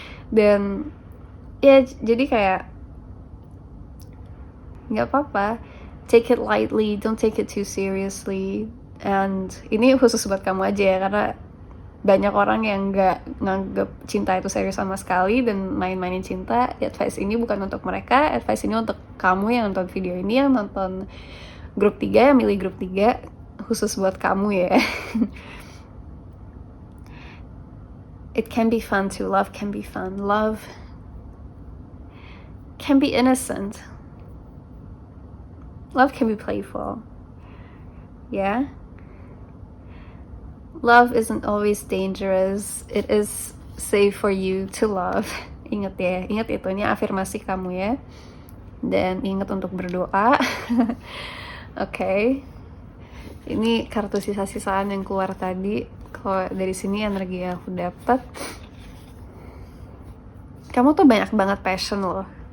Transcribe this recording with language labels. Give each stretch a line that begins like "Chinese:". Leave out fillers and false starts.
Indonesian: Dan ya jadi kayak nggak apa-apa,
English: take it lightly, don't take it too seriously.
Indonesian: And ini khusus buat kamu aja ya, karena banyak orang yang nggak nganggep cinta itu serius sama sekali dan main-mainin cinta. Advice ini bukan untuk mereka, advice ini untuk kamu yang nonton video ini, yang nonton grup 3, yang milih grup 3, khusus buat kamu ya.
English: It can be fun too, love can be fun, love can be innocent, love can be playful, yeah. Love isn't always dangerous. It is safe for you to love.
Indonesian: Ingat ya, ingat itu, ini afirmasi kamu ya. Dan ingat untuk berdoa. Oke. Ini kartu sisa-sisaan yang keluar tadi. Kalau dari sini energi yang aku dapat, kamu tuh banyak banget passion loh.